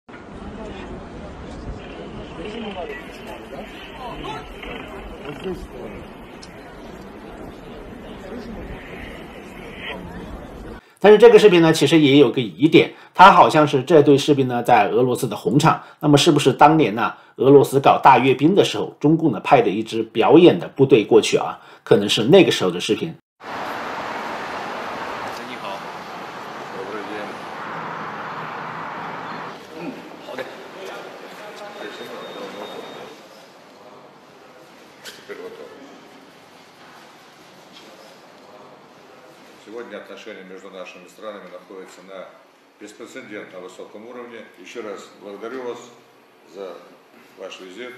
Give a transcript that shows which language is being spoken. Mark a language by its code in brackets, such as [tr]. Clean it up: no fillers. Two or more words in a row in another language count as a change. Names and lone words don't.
[zh] 但是这个视频呢，其实也有个疑点，它好像是这队士兵呢在俄罗斯的红场，那么是不是当年呢俄罗斯搞大阅兵的时候，中共呢派的一支表演的部队过去啊？可能是那个时候的视频。你好，好的。 [ru] Сегодня отношения между нашими странами находятся на беспрецедентно высоком уровне. Еще раз благодарю вас за ваш визит.